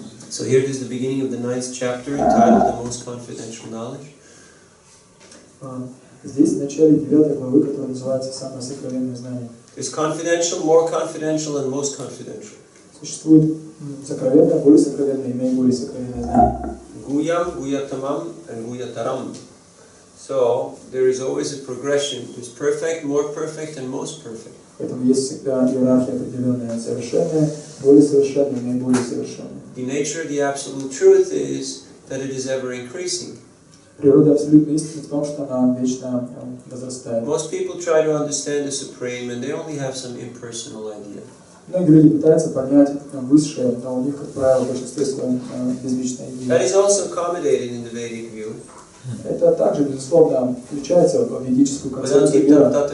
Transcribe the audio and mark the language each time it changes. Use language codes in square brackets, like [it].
[en] So here is the beginning of the 9th chapter entitled The Most Confidential Knowledge. [ru] Здесь в начале 9 главы, которая называется «Самое сокровенное знание». [en] There's confidential, more confidential, and most confidential. [ru] Существует сокровенное, более сокровенное и наиболее сокровенное знание. [en] Guyam, Guyatamam, and Guyataram. So there is always a progression. There's perfect, more perfect, and most perfect. [ru] Поэтому есть всегда иерархия определенная: совершенная, более совершенная, наиболее совершенная. [en] The nature of the absolute truth is that it is ever increasing. [ru] Природа абсолютной истины в том, что она вечно возрастает. [en] Most people try to understand the supreme, and they only have some impersonal idea. [ru] Многие люди пытаются понять высшее, но у них, как правило, в большинстве своем безличная идея. [en] That is also accommodated in the Vedic view. [ru] Это также, безусловно, включается в ведическую концепцию мира.